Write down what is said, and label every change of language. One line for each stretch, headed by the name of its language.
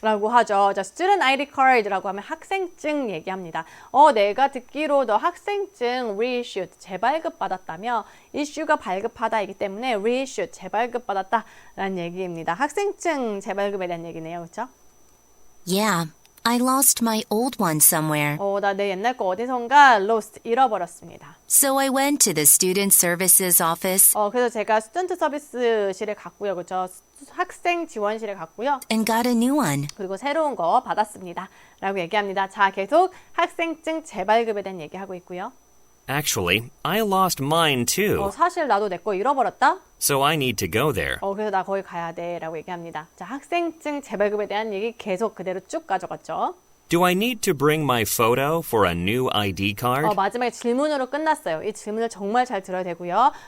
Korean: 라고 하죠. 자, student ID card라고 하면 학생증 얘기합니다. 내가 듣기로 너 학생증 reissued, 재발급 받았다며 issue가 발급하다이기 때문에 reissued, 재발급 받았다라는 얘기입니다. 학생증 재발급에 대한 얘기네요. 그렇죠?
English: Yeah, I lost my old one somewhere.
Korean: 나 내 옛날 거 어디선가 lost, 잃어버렸습니다.
English: So I went to the student services office
Korean: 그래서 제가 스튜던트 서비스실에 갔고요. 그렇죠? 학생 지원실에 갔고요.
English: and got a new one.
Korean: 그리고 새로운 거 받았습니다. 라고 얘기합니다. 자, 계속 학생증 재발급에 대한 얘기하고 있고요.
English: Actually, I lost mine too,
Korean: 사실 나도 내 거 잃어버렸다?
English: so I need to go there.
Korean: 그래서 나 거기 가야 돼 라고 얘기합니다. 자, 학생증 재발급에 대한 얘기 계속 그대로 쭉 가져갔죠.
English: Do I need to bring my photo for a new ID card?
Korean: 마지막에 질문으로 끝났어요. 이 질문을 정말 잘 들어야 되고요.